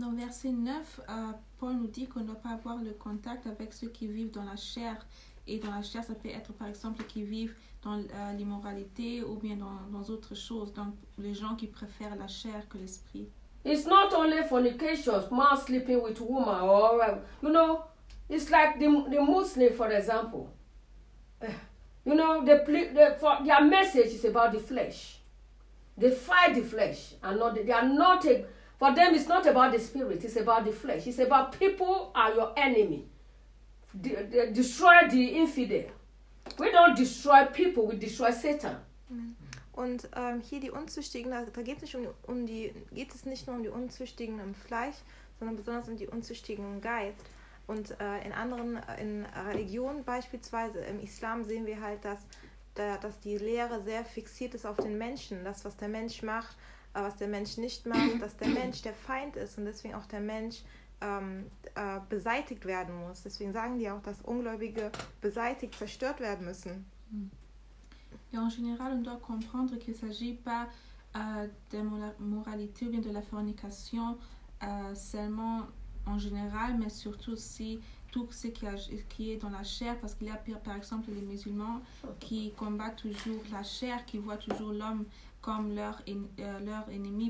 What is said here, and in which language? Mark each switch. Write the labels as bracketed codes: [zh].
[fr] Dans verset 9, Paul nous dit qu'on ne doit pas avoir le contact avec ceux qui vivent dans la chair. Et dans la chair, ça peut être, par exemple, qui vivent dans l'immoralité ou bien dans autre chose. Donc, les gens qui préfèrent la chair que l'esprit. [en] It's not only fornication, man sleeping with woman, or you know, it's like the Muslim, for example. You know, for their message is about the flesh. They fight the flesh, and not they are not a, for them. It's not about the spirit; it's about the flesh. It's about people are your enemy. They destroy the infidel. We don't destroy people; we destroy Satan. [de] Und hier die Unzüchtigen, da geht es nicht geht es nicht nur um die Unzüchtigen im Fleisch, sondern besonders um die Unzüchtigen im Geist. Und in anderen, in Religionen beispielsweise, im Islam sehen wir halt, dass die Lehre sehr fixiert ist auf den Menschen. Das, was der Mensch macht, was der Mensch nicht macht, dass der Mensch der Feind ist und deswegen auch der Mensch beseitigt werden muss. Deswegen sagen die auch, dass Ungläubige beseitigt, zerstört werden müssen. [fr] Et en général, on doit comprendre qu'il ne s'agit pas de moralité ou bien de la fornication seulement en général, mais surtout aussi tout ce qui est dans la chair. Parce qu'il y a par exemple les musulmans qui combattent toujours la chair, qui voient toujours l'homme comme leur ennemi.